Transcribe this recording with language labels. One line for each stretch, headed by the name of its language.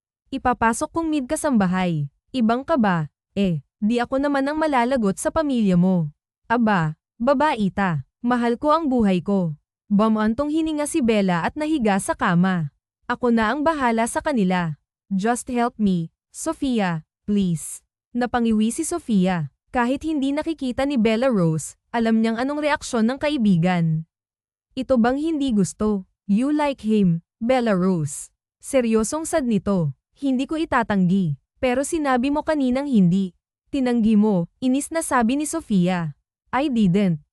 Filipino: Ipapasok kong maid kasambahay. Ibang ka ba? Di ako naman ang malalagot sa pamilya mo. Aba, babaita, mahal ko ang buhay ko. Bamantong hininga si Bella at nahiga sa kama. Ako na ang bahala sa kanila.
English: Just help me, Sofia, please.
Filipino: Napangiwi si Sofia. Kahit hindi nakikita ni Bella Rose, alam niyang anong reaksyon ng kaibigan. Ito bang hindi gusto?
English: You like him, Bella Rose.
Filipino: Seryosong sad nito. Hindi ko itatanggi. Pero sinabi mo kaninang hindi. Tinanggi mo, inis na sabi ni Sofia.
English: I didn't.